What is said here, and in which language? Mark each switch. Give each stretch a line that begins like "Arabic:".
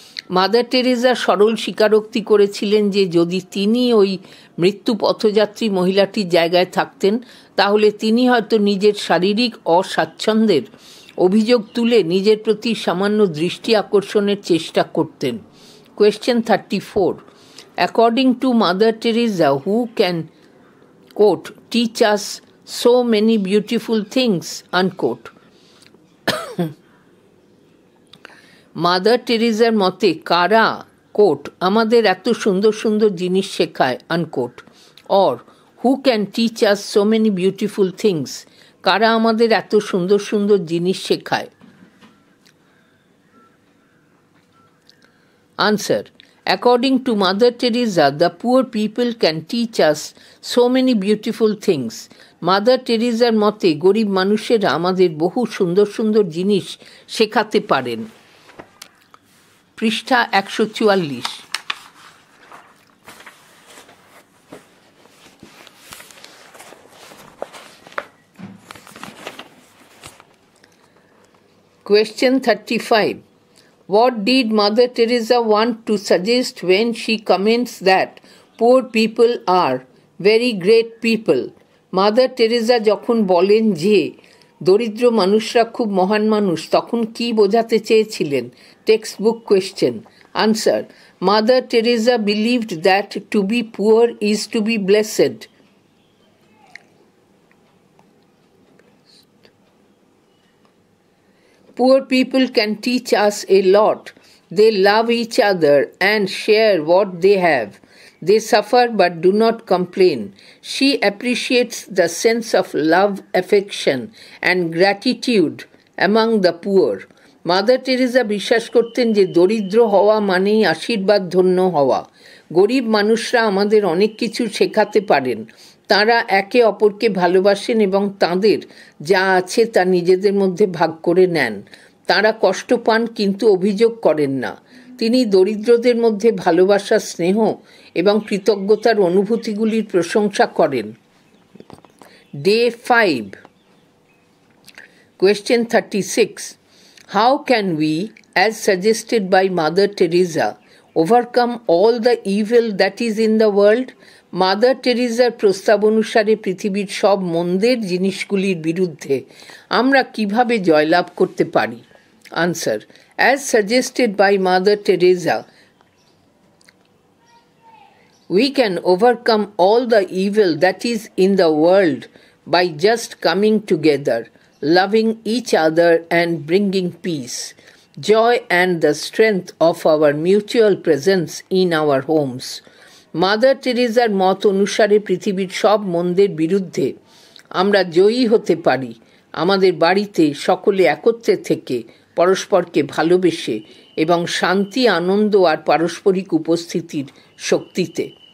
Bangla: Mother Teresa সরল স্বীকারোক্তি করেছিলেন যে যদি তিনি ওই মৃত্যু পথযাত্রী মহিলাটির জায়গায় থাকতেন, তাহলে তিনি হয়তো নিজের শারীরিক অস্বাচ্ছন্দ্যের অভিযোগ তুলে নিজের প্রতি সামান্য দৃষ্টি আকর্ষণের চেষ্টা করতেন।
English: Question 34. According to Mother Teresa, who can, quote, teach us so many beautiful things, unquote.
Bangla: Mother টেরেসার মতে কারা, কোট, আমাদের এত সুন্দর সুন্দর জিনিস শেখায়, unquote,
English: or who can teach us so many beautiful things,
Bangla: কারা আমাদের এত সুন্দর সুন্দর জিনিস শেখায়?
English: Answer. According to Mother Teresa, the poor people can teach us so many beautiful things.
Bangla: Mother টেরেসার মতে গরিব মানুষেরা আমাদের বহু সুন্দর সুন্দর জিনিস শেখাতে পারেন। পৃষ্ঠা 144।
English: Question 35. What did Mother Teresa want to suggest when she comments that poor people are very great people?
Bangla: Mother Teresa যখন বলেন যে দরিদ্র মানুষরা খুব মহান মানুষ, তখন কি বোঝাতে চেয়েছিলেন?
English: Text book question. Answer. Mother Teresa believed that to be poor is to be blessed. Poor people can teach us a lot. They love each other and share what they have. They suffer but do not complain. She appreciates the sense of love, affection, and gratitude among the poor.
Bangla: Mother Teresa বিশ্বাস করতেন যে দরিদ্র হওয়া মানেই আশীর্বাদ ধন্য হওয়া। গরিব মানুষরা আমাদের অনেক কিছু শেখাতে পারেন। তাঁরা একে অপরকে ভালোবাসেন এবং তাঁদের যা আছে তা নিজেদের মধ্যে ভাগ করে নেন। তাঁরা কষ্ট পান কিন্তু অভিযোগ করেন না। তিনি দরিদ্রদের মধ্যে ভালোবাসা, স্নেহ এবং কৃতজ্ঞতার অনুভূতিগুলির প্রশংসা করেন।
English: Day 5. Question 36. How can we, as suggested by Mother Teresa, overcome all the evil that is in the world?
Bangla: Mother টেরেসার প্রস্তাব অনুসারে পৃথিবীর সব মন্দের জিনিসগুলির বিরুদ্ধে আমরা কিভাবে জয়লাভ করতে পারি?
English: Answer. As suggested by Mother Teresa, we can overcome all the evil that is in the world by just coming together, loving each other and bringing peace, joy and the strength of our mutual presence in our homes.
Bangla: Mother টেরেসার মত অনুসারে পৃথিবীর সব মন্দের বিরুদ্ধে আমরা জয়ী হতে পারি আমাদের বাড়িতে সকলে একত্রে থেকে, পরস্পরকে ভালোবেসে এবং শান্তি, আনন্দ আর পারস্পরিক উপস্থিতির শক্তিতে।